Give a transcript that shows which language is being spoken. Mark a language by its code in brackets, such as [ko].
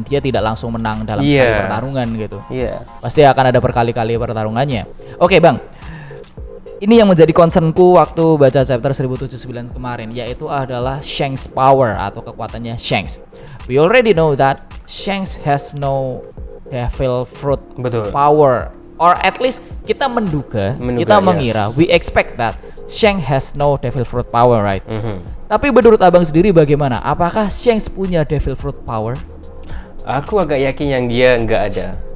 [id] Dia tidak langsung menang dalam sekali pertarungan gitu. Pasti akan ada berkali-kali pertarungannya. Oke Bang, ini yang menjadi concernku waktu baca chapter 1079 kemarin, yaitu adalah Shanks power atau kekuatannya Shanks. [en] We already know that Shanks has no devil fruit power, or at least [id] kita menduga kita mengira, [en] we expect that Shanks has no devil fruit power, right? [id] Tapi menurut Abang sendiri bagaimana? Apakah Shanks punya devil fruit power? Aku agak yakin yang dia nggak ada.